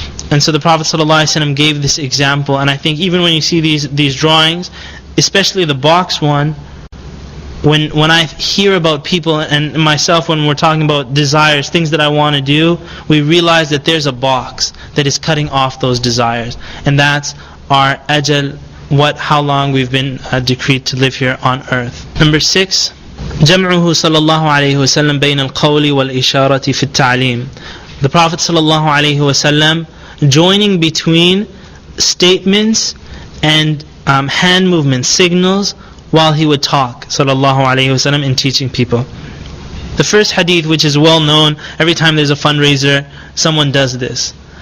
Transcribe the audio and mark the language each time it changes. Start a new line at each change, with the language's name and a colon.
English: And so the Prophet ﷺ gave this example, and I think even when you see these drawings, especially the box one, when I hear about people, and myself when we're talking about desires, things that I want to do, we realize that there's a box that is cutting off those desires. And that's our ajal, how long we've been decreed to live here on earth. Number 6,
Arabic: جمعه صلى الله عليه وسلم بين القول والإشارة في التعليم.
English: The Prophet sallallahu alaihi wasallam joining between statements and hand movements, signals, while he would talk, sallallahu alaihi wasallam, in teaching people. The first hadith, which is well known, every time there's a fundraiser, someone does this.